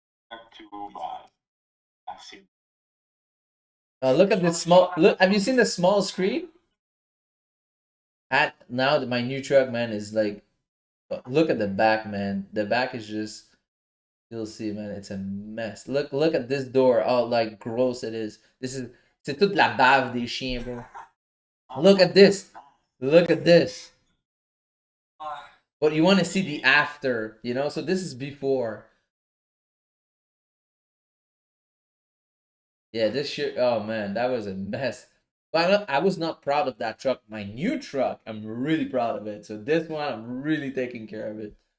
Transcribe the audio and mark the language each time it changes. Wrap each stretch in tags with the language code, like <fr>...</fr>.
<en>to I've seen. Look at this small. Look, have you seen the small screen? At now that my new truck, man, is like, look at the back, man. The back is just, you'll see, man. It's a mess. Look at this door. Oh, like gross it is. This is,</en> <fr>c'est toute la bave des chiens, bro.</fr> <en>Look at this. Look at this. But you want to see the after, you know? So this is before. Yeah, this shit. Oh man, that was a mess. But I was not proud of that truck. My new truck, I'm really proud of it. So this one, I'm really taking care of it.</en>